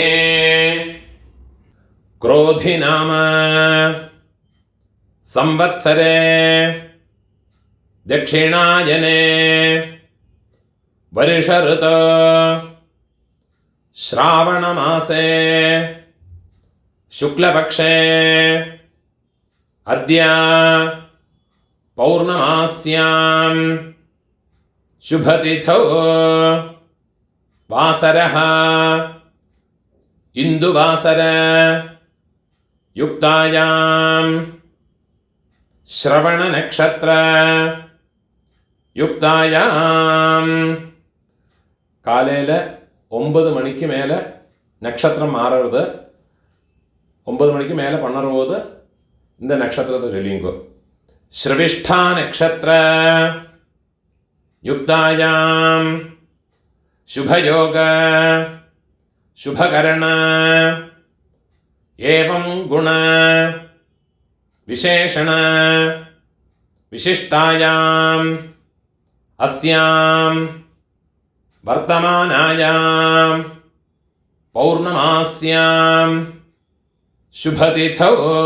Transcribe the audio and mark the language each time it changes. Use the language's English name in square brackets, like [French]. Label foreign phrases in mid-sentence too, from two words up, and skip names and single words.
[Sanskrit] क्रोधि नाम संवत्सरे दक्षिणायने वर्ष ऋतु श्रावणमासे शुक्लपक्षे अद्य पौर्णमास्यां शुभतिथौ वासरः इंदुवासर युक्तायां श्रवण नक्षत्र युक्तायां [Tamil] காலையில் 9 மணிக்கு மேலே நட்சத்திரம் மாறுறது. 9 மணிக்கு மேலே பண்ணும்போது இந்த நட்சத்திரத்தை சொல்லிங்கோ. [Sanskrit] श्रविष्ठा नक्षत्र युक्तायां शुभयोग शुभकरण एवं गुण विशेषण विशिष्टायां अस्यां वर्तमानायां पौर्णमास्यां शुभतिथौ